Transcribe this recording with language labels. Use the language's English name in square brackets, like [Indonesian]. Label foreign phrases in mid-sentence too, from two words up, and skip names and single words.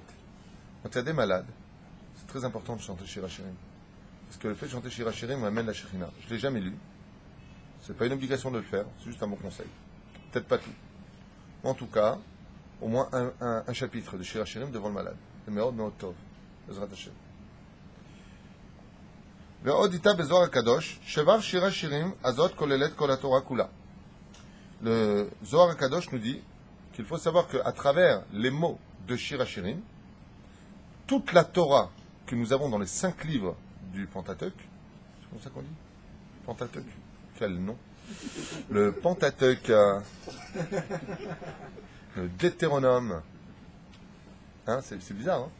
[French] Quand il y a des malades, c'est très important de chanter Shir HaShirim. Parce que le fait de chanter Shir HaShirim amène la Shekhinah. Je ne l'ai jamais lu. Ce n'est pas une obligation de le faire, c'est juste un bon conseil. Peut-être pas tout. En tout cas, au moins un chapitre de Shir HaShirim devant le malade. [Hebrew] Le מאוד מאוד טוב. בעזרת השם. ועוד איתה בזוהר הקדוש, שבר שיר השירים הזאת כוללת כל התורה כולה. [French] Le Zohar HaKadosh nous dit qu'il faut savoir qu'à travers les mots de Shir HaShirim, toute la Torah que nous avons dans les 5 livres du Pentateuch, c'est comme ça qu'on dit? Pentateuch. Quel nom? Le Pentateuch, le Deutéronome, hein, c'est bizarre, hein?